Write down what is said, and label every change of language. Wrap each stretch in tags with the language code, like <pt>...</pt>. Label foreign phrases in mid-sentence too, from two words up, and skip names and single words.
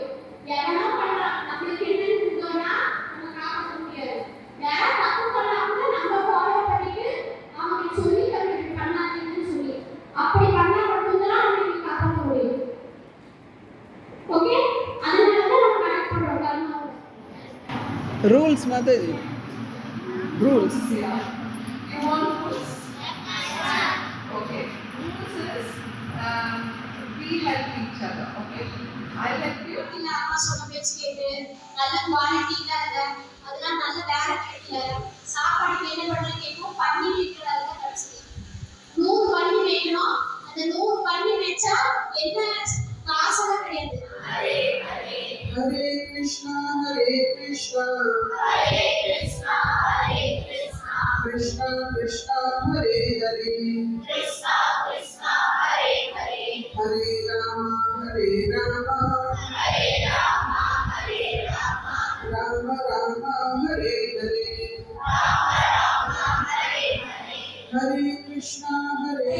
<ta>எவனோ பண்ணலாம், நம்மளுக்கு என்னன்னு கொடுத்தோம்னா நம்ம காப்பாற்ற முடியாது. யாரா தப்பு பண்ணா கூட நம்ம ஃபாலோ பண்ணிட்டு அவங்களுக்கு சொல்லி தரணும் பண்ணாதீங்கன்னு சொல்லி. அப்படி பண்ணா மட்டும்தான் அவங்களுக்கு காப்பாற்ற முடியும். ஓகே, அதனால தான் நம்ம கனெக்ட் பண்றோம் கர்மாவோட.</ta> <en>Rules, Mataji. Rules. You want rules? Okay. Rules is we help each other. Okay. I help you.</en> <ta>இல்ல அம்மா சொன்ன பேச்சு கேட்டு நல்ல குவாலிட்டியில இல்ல, அதெல்லாம் நல்ல வேலை கிடைக்கல, சாப்பாடுக்கு என்ன பண்றது கேட்கும், பண்ணி வைக்கிறதால கிடைச்சது. 100 பண்ணி வைக்கணும், அந்த 100 பண்ணி வச்சா என்ன காசெல்லாம் கிடையாது.</ta> <sa>Hare Krishna, Hare Krishna, Krishna Krishna, Hare Hare, Hare Rama, Rama Rama, Hare Hare, Hare Krishna, Hare</sa>